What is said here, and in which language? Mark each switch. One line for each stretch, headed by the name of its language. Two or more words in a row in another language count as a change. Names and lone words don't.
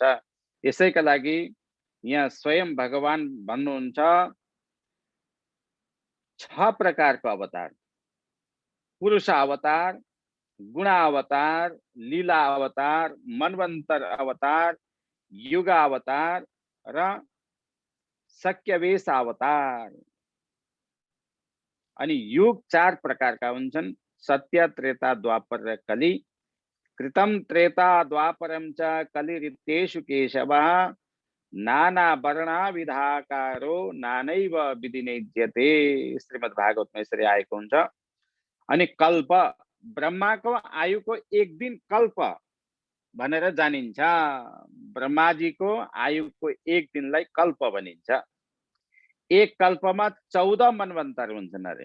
Nepali: यसैका लागि यहाँ स्वयं भगवान भन्नुहुन्छ 6 प्रकारको अवतार: पुरुष अवतार, गुण अवतार, लीला अवतार, मनवन्तर अवतार, युग अवतार र शक्यवेश अवतार। अनि युग 4 प्रकारका हुन्छन्: सत्य, त्रेता, द्वापर र कली।
Sanskrit: कृतम त्रेता द्वापरम च कलिरित्येषु केशवः नाना वर्णा विधाकारो नानैव विधिनिज्यते।
Nepali: श्रीमद् भागवतमा यसरी आएको हुन्छ। अनि कल्प, ब्रह्माको आयुको एक दिन कल्प भनेर जानिन्छ। ब्रह्माजीको आयुको एक दिनलाई कल्प भनिन्छ। एक कल्पमा 14 मनवन्तर हुन्छन् अरे।